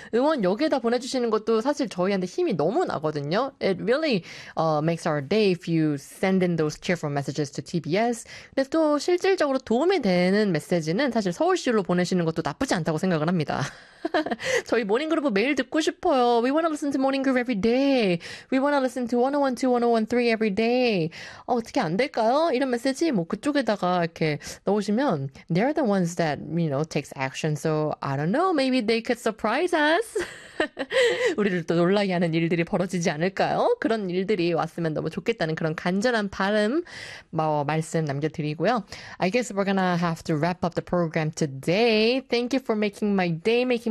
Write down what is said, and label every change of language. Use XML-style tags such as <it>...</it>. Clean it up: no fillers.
<ko>응원 여기에다 보내주시는 것도 사실 저희한테 힘이 너무 나거든요.</ko> <en>It really makes our day if you send in those cheerful messages to TBS.</en> <ko>근데 또 실질적으로 도움이 되는 메시지는 사실 서울시로 보내시는 것도 나쁘지 않다고 생각을 합니다. 저희 모닝그룹 매일 듣고 싶어요.</ko> <en>We wanna listen to Morning Group every day. We wanna listen to 101.2, 101.3 every day.</en> <ko>어떻게 안 될까요? 이런 메시지 뭐 그쪽에다가 이렇게 넣으시면</ko> <en>They're the ones that, you know, takes action. So I don't know. Maybe they could surprise us.</en> <ko>우리를 또 놀라게 하는 일들이 벌어지지 않을까요? 그런 일들이 왔으면 너무 좋겠다는 그런 간절한 바람, 뭐, 말씀 남겨드리고요.</ko> <en>I guess we're gonna have to wrap up the program today. Thank you for making my day, making my</en>